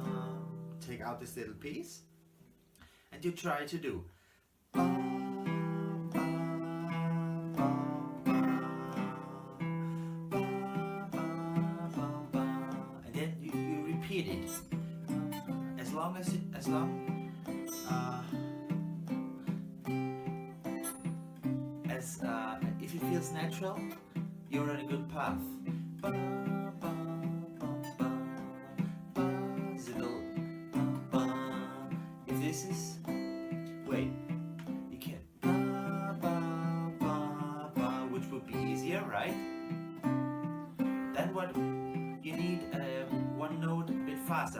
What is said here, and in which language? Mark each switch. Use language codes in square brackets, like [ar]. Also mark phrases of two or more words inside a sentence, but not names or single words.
[en] Take out this little piece and you try to do ba, ba, ba, ba, ba, ba, ba, ba. And then you repeat as long uh, as if it feels natural, you're on a good path. Ba, ba, ba, ba, ba, ziddle, ba, ba. If this is, wait, you can ba, ba, ba, ba, which would be easier, right? Then what you need one note a bit faster.